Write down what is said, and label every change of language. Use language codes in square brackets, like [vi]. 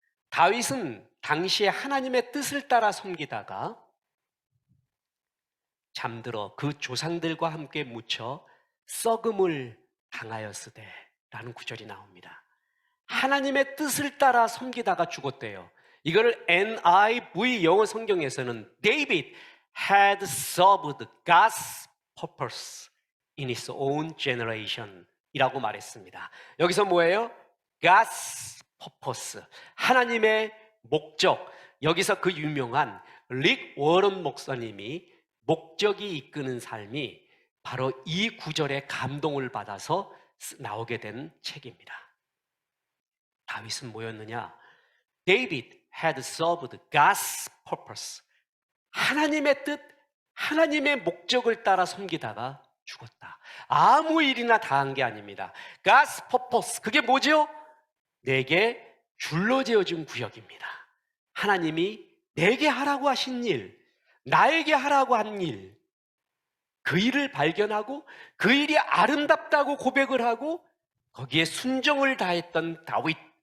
[ko] 다윗은 당시에 하나님의 뜻을 따라 섬기다가 잠들어 그 조상들과 함께 묻혀 썩음을 당하였으되 라는 구절이 나옵니다. 하나님의 뜻을 따라 섬기다가 죽었대요. 이거를 NIV 영어 성경에서는 [en] David had served God's purpose in his own generation [ko] 이라고 말했습니다. 여기서 뭐예요? [en] God's purpose, [ko] 하나님의 목적. 여기서 그 유명한 릭 워런 목사님이 목적이 이끄는 삶이 바로 이 구절에 감동을 받아서 나오게 된 책입니다. 다윗은 뭐였느냐? [en] David had served God's purpose. [ko] 하나님의 뜻, 하나님의 목적을 따라 섬기다가 죽었다. 아무 일이나 다 한 게 아닙니다. [en] God's purpose, [ko] 그게 뭐죠? 내게 줄로 재어준 구역입니다. 하나님이 내게 하라고 하신 일, 나에게 하라고 한 일, 그 일을 발견하고 그 일이 아름답다고 고백을 하고 거기에 순종을 다했던 다윗,